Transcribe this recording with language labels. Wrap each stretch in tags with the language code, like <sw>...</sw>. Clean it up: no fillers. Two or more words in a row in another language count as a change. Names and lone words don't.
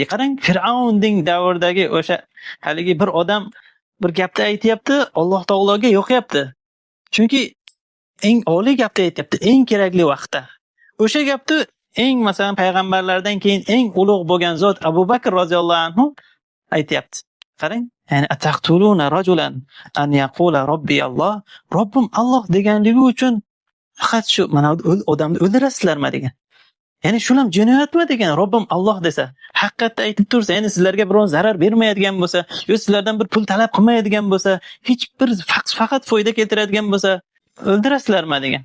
<uz>Qarang, Fir'avnning davridagi o'sha haligi bir odam bir gapni aytayapti, Alloh taologa yo'qyapti. Chunki eng oliy gapni aytayapti, eng kerakli vaqtda. O'sha gapni eng masalan payg'ambarlardan keyin eng ulug' bo'lgan zot Abu Bakr</uz> <ar>رضي الله عنه</ar> <uz>aytayapti. Qarang, ya'ni</uz> <ar>أتقتلون رجلا أن يقول ربي الله,</ar> <uz>Robbim Alloh deganligi uchun faqat shu mana odamni o'ldirasizlarmi degan. Ya'ni shu ham jinoyatmi degan. Robbim Alloh desa, haqiqatda aytib tursa, ya'ni sizlarga biror zarar bermaydigan bo'lsa, yo sizlardan bir pul talab qilmaydigan bo'lsa, hech bir faqat foyda keltiradigan bo'lsa, o'ldirasizlarmi degan.</uz>